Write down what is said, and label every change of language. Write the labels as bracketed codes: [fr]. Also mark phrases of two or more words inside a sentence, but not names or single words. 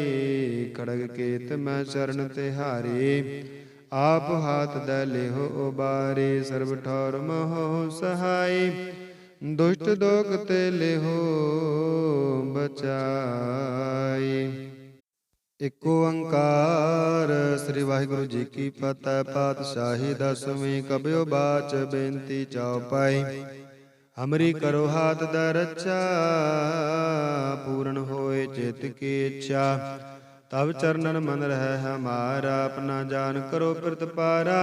[hi] खड़ग केत मैं शरण तिहारी, आप हाथ द लेहो उबारी। सर्ब ठौर मोहो सहाय, दुष्ट दोग ते लेहो बचाई। [pa] ਇਕ ਓੰਕਾਰ ਸ੍ਰੀ ਵਾਹਿਗੁਰੂ ਜੀ ਕੀ ਫਤਿਹ। ਪਾਤਸ਼ਾਹੀ ਦਸਵੀਂ ਕਬਿਓ ਬਾਚ ਬੇਨਤੀ ਚਉਪਾਈ। [hi] हमरी करो हाथ दा रच्छा, पूरन होए चित की इच्छा। तब चरनन मन रहि हमारा, आपणा जान करो प्रतपारा।